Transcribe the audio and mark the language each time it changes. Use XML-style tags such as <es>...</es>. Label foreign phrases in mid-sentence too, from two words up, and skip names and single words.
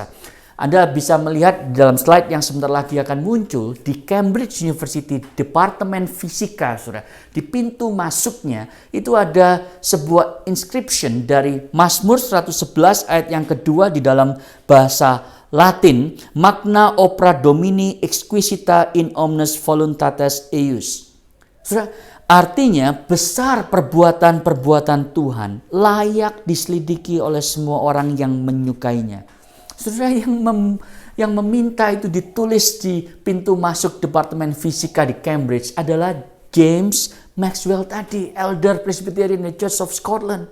<id>Anda bisa melihat dalam slide yang sebentar lagi akan muncul di Cambridge University Departemen Fisika, saudara. Di pintu masuknya itu ada sebuah inscription dari Mazmur 111 ayat yang kedua di dalam bahasa Latin,</id> <la>Magna opera Domini exquisita in omnes voluntates eius.</la> <id>Saudara, artinya besar perbuatan-perbuatan Tuhan, layak diselidiki oleh semua orang yang menyukainya. Saudara, yang meminta itu ditulis di pintu masuk Departemen Fisika di Cambridge adalah James Maxwell tadi, elder Presbyterian di Church of Scotland.</id>